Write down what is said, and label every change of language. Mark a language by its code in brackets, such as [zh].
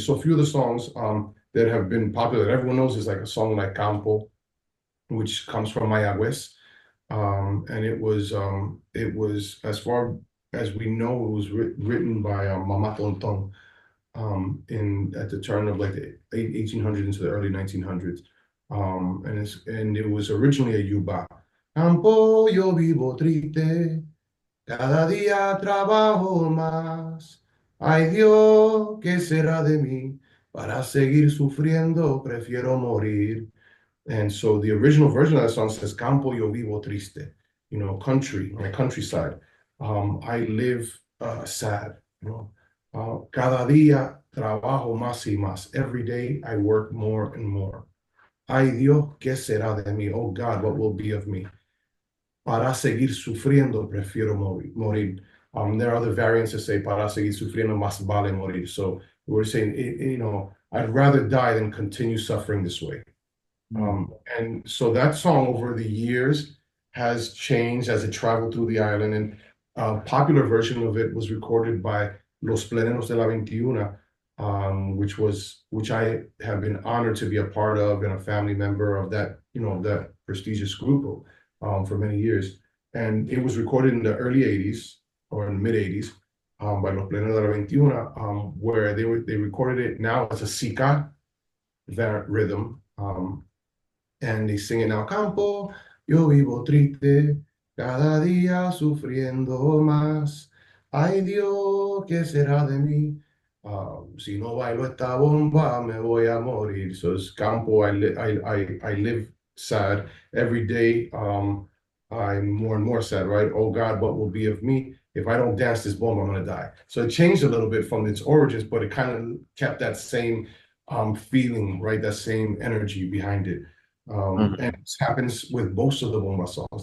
[en] So a few of the songs that have been popular that everyone knows is like a song like Campo, which comes from Mayagüez. And it was, as far as we know, it was written by Mama Tonton in at the turn of like the 1800s into the early 1900s. And it was originally a yuba. [es] Campo, yo vivo triste, cada día trabajo más. Ay Dios, ¿qué será de mí? Para seguir sufriendo, prefiero morir. [en] And so the original version of that song says, [es] Campo yo vivo triste, [en] country, my countryside. I live sad, [es] cada día trabajo más y más. [en] Every day I work more and more. [es] Ay Dios, ¿qué será de mí? [en] Oh God, what will be of me? [es] Para seguir sufriendo, prefiero morir. [en] There are other variants that say, [es] para seguir sufriendo, más vale morir. [en] So we're saying, I'd rather die than continue suffering this way. And so that song over the years has changed as it traveled through the island. And a popular version of it was recorded by Los Pleneros de la 21, which I have been honored to be a part of and a family member of that, that prestigious group for many years. And it was recorded in the early 80s or in the mid 80s by Los Pleneros de la 21, where they recorded it now as a Sika rhythm. And they sing it now. [es] Campo, yo vivo triste, cada día sufriendo más. Ay Dios, ¿qué será de mí? Si no bailo esta bomba, me voy a morir. [en] So it's Campo, I live sad. Every day, I'm more and more sad, right? Oh God, what will be of me? If I don't dance this bomba, I'm going to die. So it changed a little bit from its origins, but it kind of kept that same feeling, right? That same energy behind it. And this happens with most of the Bomba songs.